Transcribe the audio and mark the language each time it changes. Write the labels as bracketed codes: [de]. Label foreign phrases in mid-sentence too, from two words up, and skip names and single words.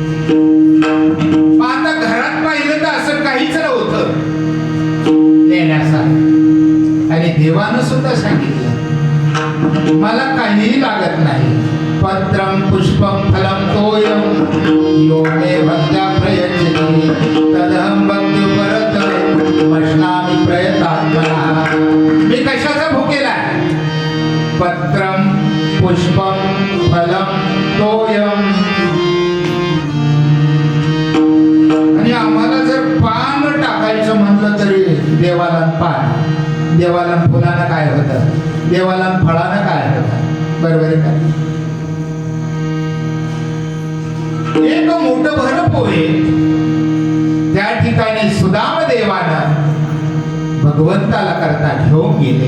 [mr] आता घरात पाहिलं तर असं काहीच नव्हतं नेण्यासारखं. आणि देवानं सुद्धा सांगितलं, मला काहीही लागत नाही. [sa] पत्रम पुष्पम फलम तोयम यो मे भक्त्या प्रयच्छति तदहं भक्ति परत मश्नामि प्रयतात्मना. [mr] मी कशाचा भुकेला आहे? [sa] पत्रम पुष्पम फलम तोयम. [mr] आणि आम्हाला जर पान टाकायचं म्हणलं तरी देवाला पान, देवाला फुलानं काय होतं, देवाला फळानं काय होतं, बरोबर आहे का? एक मोठं भर पोहे त्या ठिकाणी सुदाम देवानं भगवंताला करता घेऊन गेले.